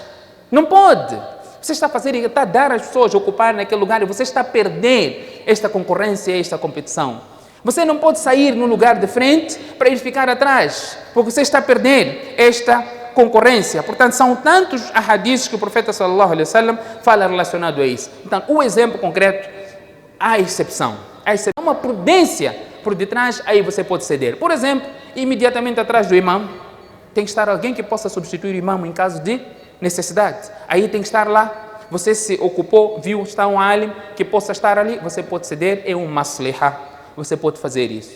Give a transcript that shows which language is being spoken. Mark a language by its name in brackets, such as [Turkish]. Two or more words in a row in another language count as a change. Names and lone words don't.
[Portuguese] Não pode. Você está a dar às pessoas a ocupar naquele lugar e você está a perder esta concorrência, esta competição. Você não pode sair no lugar de frente para ir ficar atrás, porque você está a perder esta concorrência. Portanto, são tantos hadiths que o profeta [Arabic] صلى الله عليه وسلم [Portuguese] fala relacionado a isso. Então, o exemplo concreto, há exceção. Há uma prudência por detrás, aí você pode ceder. Por exemplo, imediatamente atrás do imam, tem que estar alguém que possa substituir o imam em caso de necessidade. Aí tem que estar lá. você se ocupou, viu, está um alim que possa estar ali, você pode ceder, é um masliha, você pode fazer isso.